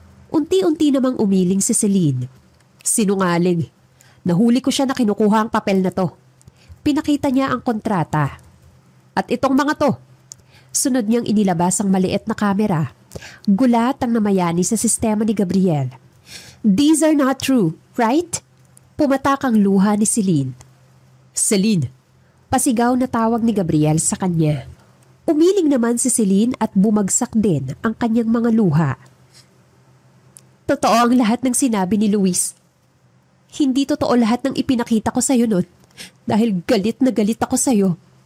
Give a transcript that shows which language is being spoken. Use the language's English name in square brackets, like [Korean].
[Filipino] Unti-unti namang umiling si Celine. Sinungaling. Nahuli ko siya na kinukuha ang papel na to. Pinakita niya ang kontrata. At itong mga to. Sunod niyang inilabas ang maliit na kamera. Gulat ang namayani sa sistema ni Gabriel. [English] These are not true, right? [Filipino] Pumatak ang luha ni Celine. Celine, pasigaw na tawag ni Gabriel sa kanya. Umiling naman si Celine at bumagsak din ang kanyang mga luha. Totoo ang lahat ng sinabi ni Luis. Hindi totoo lahat ng ipinakita ko sa'yo nun dahil galit na galit ako sa'yo.